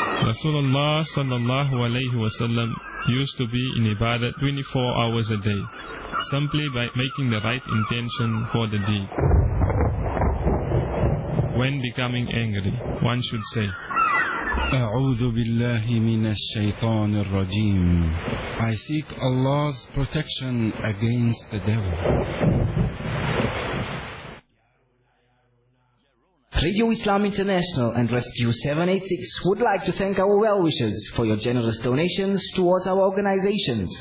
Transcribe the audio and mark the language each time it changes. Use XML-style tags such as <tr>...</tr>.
<en>Rasulullah sallallahu alayhi wa sallam used to be in ibadah 24 hours a day, simply by making the right intention for the deed. When becoming angry, one should say,</en> <ar>أعوذ بالله من الشيطان الرجيم.</ar> <en>I seek Allah's protection against the devil. Radio Islam International and Rescue 786 would like to thank our well-wishers for your generous donations towards our organizations.</en>